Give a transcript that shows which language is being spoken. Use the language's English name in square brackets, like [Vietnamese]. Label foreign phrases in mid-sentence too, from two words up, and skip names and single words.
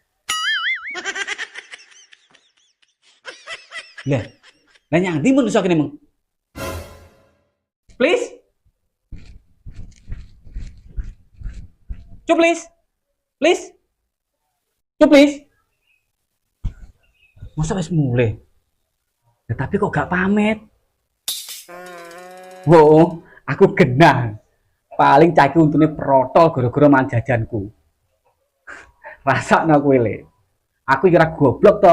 [Javanese] Lah, lah nyang ndi menungso kene mung? Please. Cuk please. Please. Cuk please. Masa wis mulai? Ya, tapi kok gak pamit? Wo, aku genah. Paling caki untune protol gara-gara mangan jajanku. Rasakno kowe le. Aku kira goblok to.